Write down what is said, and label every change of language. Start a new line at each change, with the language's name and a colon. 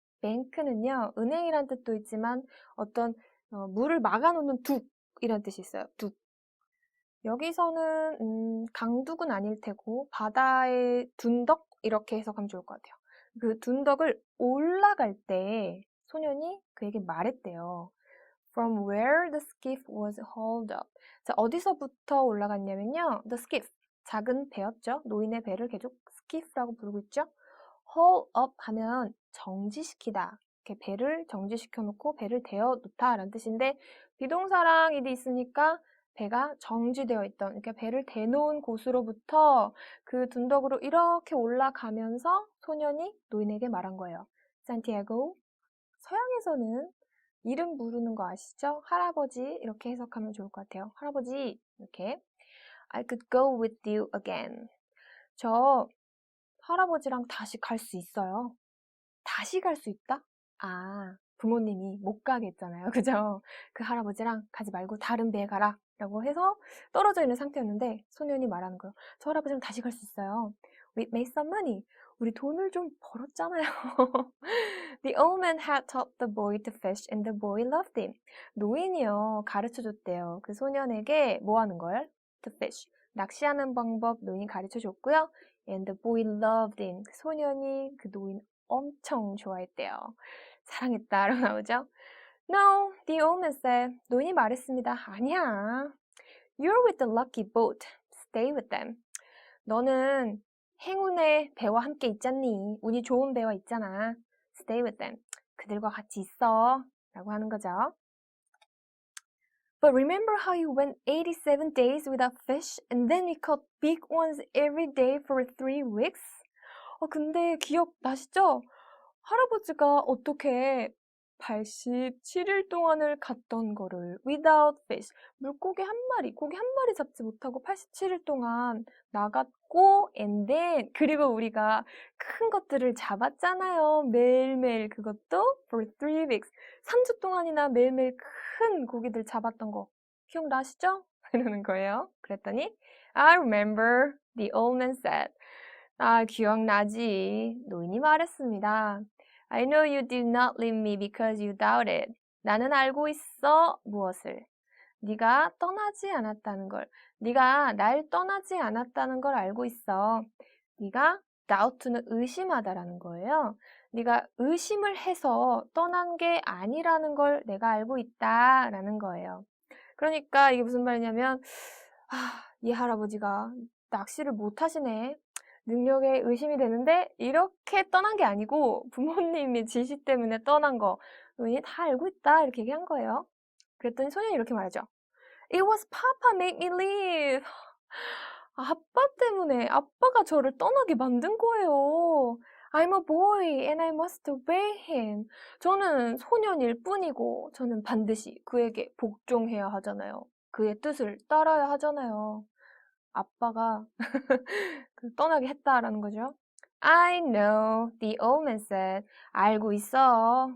Korean: bank는요, 은행이란 뜻도 있지만 어떤 물을 막아놓는 둑이란 뜻이 있어요. 둑. 여기서는 강둑은 아닐 테고 바다의 둔덕 이렇게 해석하면 좋을 것 같아요. 그 둔덕을 올라갈 때 소년이 그에게 말했대요.
English: From where the skiff was hauled up.
Korean: 자, 어디서부터 올라갔냐면요. The skiff, 작은 배였죠. 노인의 배를 계속 skiff라고 부르고 있죠. haul up 하면 정지시키다. 이렇게 배를 정지시켜 놓고 배를 대어 놓다 라는 뜻인데 비동사랑 이디 있으니까 배가 정지되어 있던, 이렇게 배를 대놓은 곳으로부터 그 둔덕으로 이렇게 올라가면서 소년이 노인에게 말한 거예요. 산티아고, 서양에서는 이름 부르는 거 아시죠? 할아버지 이렇게 해석하면 좋을 것 같아요. 할아버지 이렇게
English: I could go with you again.
Korean: 저 할아버지랑 다시 갈 수 있어요. 다시 갈 수 있다? 아, 부모님이 못 가게 했잖아요. 그죠? 그 할아버지랑 가지 말고 다른 배에 가라 라고 해서 떨어져 있는 상태였는데 소년이 말하는 거예요. 저 할아버지랑 다시 갈 수 있어요.
English: We made some money.
Korean: 우리 돈을 좀 벌었잖아요.
English: The old man had taught the boy to fish and the boy loved him.
Korean: 노인이요, 가르쳐줬대요. 그 소년에게 뭐 하는 걸?
English: To fish.
Korean: 낚시하는 방법 노인이 가르쳐줬고요.
English: And the boy loved him.
Korean: 그 소년이 그 노인 엄청 좋아했대요. 사랑했다라고 나오죠.
English: No, the old man said.
Korean: 노인이 말했습니다. 아니야.
English: You're with the lucky boat. Stay with them.
Korean: 너는 행운의 배와 함께 있잖니. 운이 좋은 배와 있잖아.
English: Stay with them.
Korean: 그들과 같이 있어. 라고 하는 거죠.
English: But remember how you went 87 days without fish and then we caught big ones every day for 3 weeks?
Korean: 근데 기억나시죠? 할아버지가 어떻게 87일 동안을 갔던 거를
English: without fish.
Korean: 물고기 한 마리, 고기 한 마리 잡지 못하고 87일 동안 나갔고
English: and then
Korean: 그리고 우리가 큰 것들을 잡았잖아요. 매일매일 그것도
English: for 3 weeks.
Korean: 3주 동안이나 매일매일 큰 고기들 잡았던 거 기억나시죠? 이러는 거예요. 그랬더니
English: I remember, the old man said.
Korean: 아, 기억나지. 노인이 말했습니다.
English: I know you did not leave me because you doubted.
Korean: 나는 알고 있어. 무엇을? 네가 떠나지 않았다는 걸. 네가 날 떠나지 않았다는 걸 알고 있어. 네가 doubt는 의심하다라는 거예요. 네가 의심을 해서 떠난 게 아니라는 걸 내가 알고 있다라는 거예요. 그러니까 이게 무슨 말이냐면 이 할아버지가 낚시를 못 하시네. 능력에 의심이 되는데 이렇게 떠난 게 아니고 부모님의 지시 때문에 떠난 거 너희 다 알고 있다 이렇게 얘기한 거예요. 그랬더니 소년이 이렇게 말하죠.
English: It was Papa made me leave.
Korean: 아빠 때문에 아빠가 저를 떠나게 만든 거예요.
English: I'm a boy and I must obey him.
Korean: 저는 소년일 뿐이고 저는 반드시 그에게 복종해야 하잖아요. 그의 뜻을 따라야 하잖아요. 아빠가 떠나게 했다라는 거죠.
English: I know, the old man said.
Korean: 알고 있어.